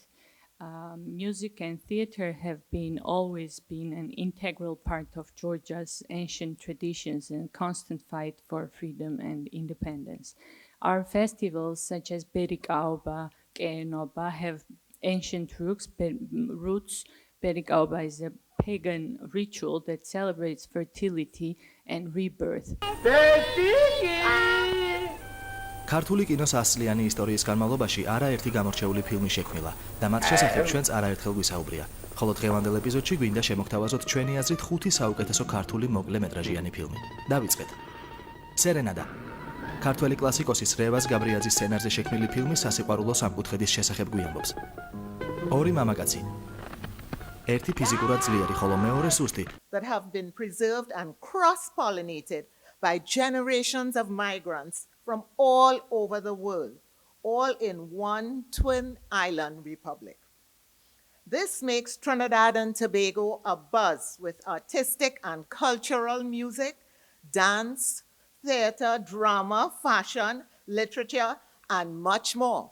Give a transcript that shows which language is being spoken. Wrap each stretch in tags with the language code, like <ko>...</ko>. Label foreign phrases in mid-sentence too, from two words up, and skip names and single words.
<en>Music and theater have always been an integral part of Georgia's ancient traditions and constant fight for freedom and independence. Our festivals, such as Berik Aoba, Keenoba, have ancient roots. Berik Aoba is a pagan ritual that celebrates fertility and rebirth.</en> <ka>ქართული კინოს ასლიანი ისტორიის განმავლობაში არაერთი გამორჩეული ფილმი შექმნილა და მათ შესახებ ჩვენც არაერთხელ გვისაუბრია. ხოლო დღევანდელ ეპიზოდში გვინდა შემოგთავაზოთ ჩვენი აზრით 5 საუკეთესო ქართული მოკლე მეტრაჟიანი ფილმი. დავიწყეთ. სერენადა. ქართველი კლასიკოსის რევაზ გაბრიაძის სცენარზე შექმნილი ფილმი სასიყვარულო სამკუთხედის შესახებ გვიამბობს. ორი მამაკაცი. ერთი ფიზიკურად ძლიერი, ხოლო მეორე სუსტი.</ka> <en>That have been preserved and cross-pollinated by generations of migrants from all over the world, all in one twin island republic. This makes Trinidad and Tobago abuzz with artistic and cultural music, dance, theater, drama, fashion, literature, and much more.</en>